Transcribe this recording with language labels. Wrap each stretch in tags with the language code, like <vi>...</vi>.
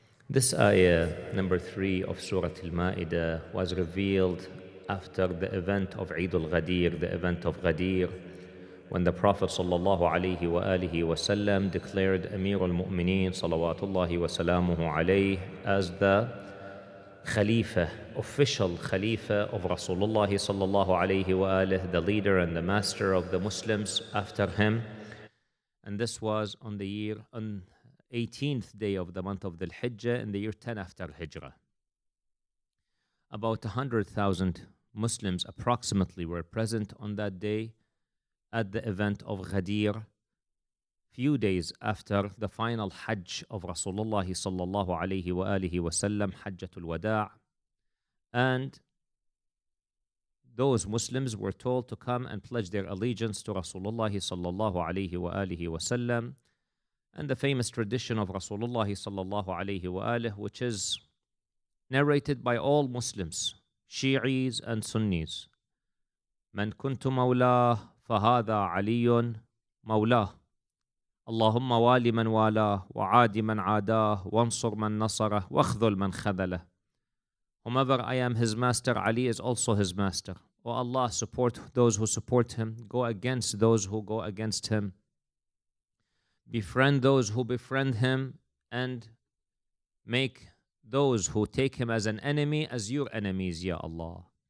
<en>This ayah, number 3 of Surah Al-Ma'idah, was revealed after the event of Eid al-Ghadir, the event of Ghadir, when the Prophet ﷺ declared Amir al-Mu'mineen salawatullahi wa salamuhu alayhi as the Khalifa, official Khalifa of Rasulullah sallallahu alayhi wa alihi, the leader and the master of the Muslims after him. And this was on the 18th day of the month of the Hijjah in the year 10 after Hijrah. About 100,000 Muslims approximately were present on that day at the event of Ghadir, few days after the final Hajj of Rasulullah sallallahu alayhi wa alihi wa sallam, Hajjatul Wada'. And those Muslims were told to come and pledge their allegiance to Rasulullah sallallahu alayhi wa alihi wa sallam. And the famous tradition of Rasulullah sallallahu alayhi wa alihi, which is narrated by all Muslims, Shi'is and Sunnis.</en> <ar>Man kuntu mawlah فهذا علي مولاه اللهم والي من والاه وعادي من عاداه وانصر من نصره واخذل من خذله.</ar> <en>Whomever I am his master, Ali is also his master. O Allah, support those who support him, go against those who go against him, befriend those who befriend him, and make those who take him as an enemy as your enemies, Ya Allah.</en>